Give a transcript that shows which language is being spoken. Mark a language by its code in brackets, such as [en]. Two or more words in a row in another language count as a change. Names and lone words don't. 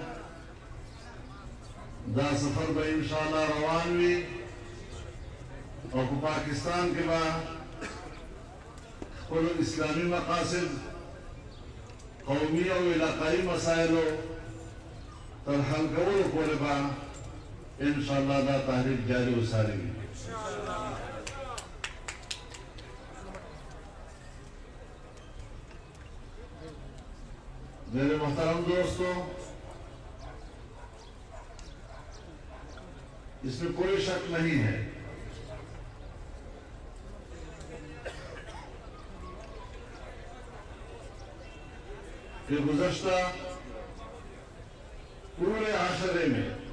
[ps] دا سفر به انشاءالله روان وي او په پاکستان کې به خپل اسلامي مقاصد قومي او علاقائی مسائلو تر حل کولو پورې به انشاءاللہ دا تحریک جاری وساري وي [ur] میرے محترم دوستو، اس میں کوئی شک نہیں ہے کہ گزشتہ پورے عاشرے میں